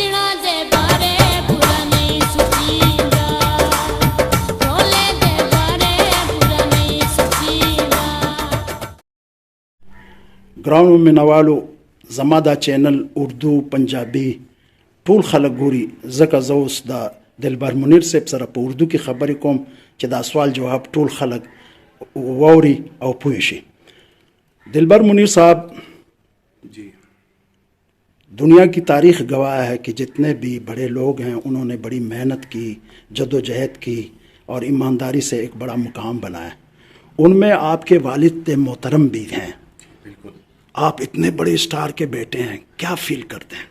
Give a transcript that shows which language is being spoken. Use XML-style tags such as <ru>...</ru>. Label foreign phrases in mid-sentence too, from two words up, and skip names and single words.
<pa>دے بارے برا نہیں سوچیدا ٹولے دے بارے برا نہیں سوچیدا</pa> <ps>ګرانو مینوالو زما دا چینل اردو پنجابي ټول خلک ګوري ځکه زه اوس د دلبر منیر صاحب سره په اردو کې خبرې کوم چې دا سوال جواب ټول خلک واوري او پوه شي. دلبر منیر صاحب</ps> <ur>جی دنیا کی تاریخ گواہ ہے کہ جتنے بھی بڑے لوگ ہیں انہوں نے بڑی محنت کی جدوجہد کی اور ایمانداری سے ایک بڑا مقام بنایا. ان میں آپ کے والد محترم بھی ہیں. بالکل. آپ اتنے بڑے اسٹار کے بیٹے ہیں, کیا فیل کرتے ہیں؟</ur>